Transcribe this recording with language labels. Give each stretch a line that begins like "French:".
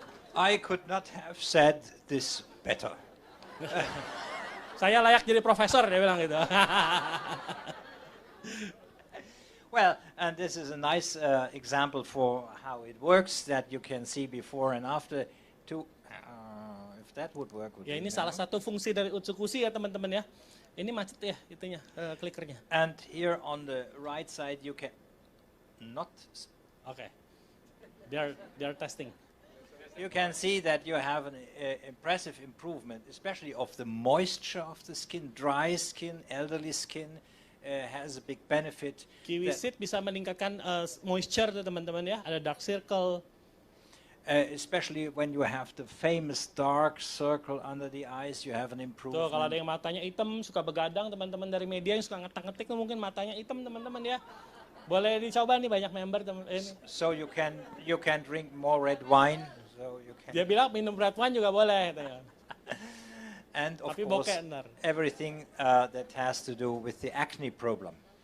English: I could not have said this better.
Indonesian: Saya layak jadi profesor, dia bilang gitu.
English: Well, and this is a nice example for how it works that you can see before and after. If that would work.
Indonesian: Ya ini salah satu fungsi dari Utsukushii ya teman-teman ya. Ini macet ya itunya, klikernya.
English: And here on the right side you can not. Okay. They are testing. You can see that you have an impressive improvement, especially of the moisture of the skin, dry skin, elderly skin. Has a big benefit.
Indonesian: Kiwi seed bisa meningkatkan moisture tuh teman-teman ya, ada dark circle.
English: Especially when you have the famous dark circle under the eyes, you have an improvement.
Indonesian: Tuh kalau ada yang matanya hitam, suka begadang, teman-teman dari media yang suka ngetik-ngetik mungkin matanya hitam teman-teman ya. Boleh dicoba nih, banyak member teman.
English: So you can drink more red wine. So you can.
Indonesian: Dia bilang minum red wine juga boleh.
English: And of
Indonesian: Tapi
English: course, everything that has to do with the acne problem.